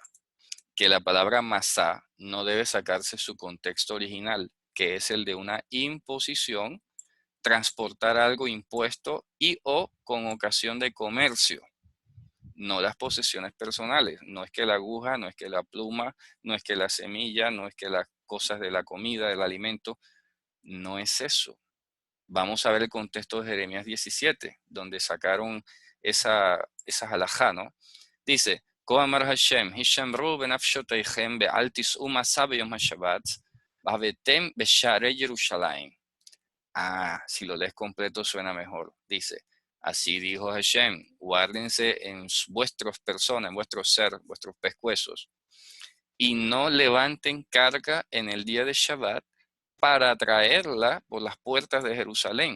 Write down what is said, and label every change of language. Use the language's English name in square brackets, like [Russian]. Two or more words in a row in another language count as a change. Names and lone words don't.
[Spanish] Que la palabra masá no debe sacarse su contexto original, que es el de una imposición, transportar algo impuesto y o con ocasión de comercio, no las posesiones personales. No es que la aguja, no es que la pluma, no es que la semilla, no es que las cosas de la comida, del alimento, no es eso. Vamos a ver el contexto de Jeremías 17, donde sacaron esa halajá, ¿no? Dice, [Hebrew] כה אמר השם, הישמרו בנפשותיכם ואל תישאו מסע ביום השבת, והבאתם בשערי ירושלים. [Spanish] Si lo lees completo suena mejor. Dice, así dijo Hashem, guárdense en vuestras personas, en vuestro ser, vuestros pescuezos, y no levanten carga en el día de Shabbat para traerla por las puertas de Jerusalén.